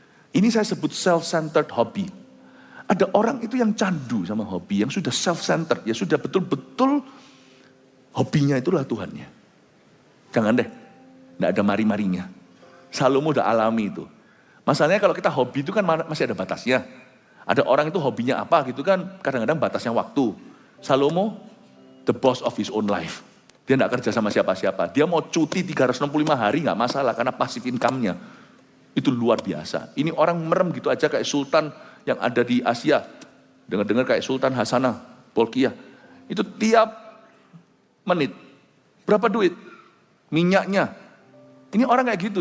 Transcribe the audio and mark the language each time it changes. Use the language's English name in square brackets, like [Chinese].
[Indonesian] Ini saya sebut self-centered hobby. Ada orang itu yang candu sama hobi, yang sudah self-centered, ya sudah betul-betul hobinya itulah Tuhannya. Jangan deh, enggak ada mari-marinya. Salomo udah alami itu. Masalahnya kalau kita hobi itu kan masih ada batasnya. Ada orang itu hobinya apa gitu kan, kadang-kadang batasnya waktu. [English] Salomo, the boss of his own life. [Indonesian] Dia tidak kerja sama siapa-siapa. Dia mau cuti 365 hari nggak masalah karena passive income-nya. Itu luar biasa. Ini orang merem gitu aja kayak sultan yang ada di Asia. Dengar-dengar kayak Sultan Hasanah Bolkiah. Itu tiap menit. Berapa duit? Minyaknya. Ini orang kayak gitu.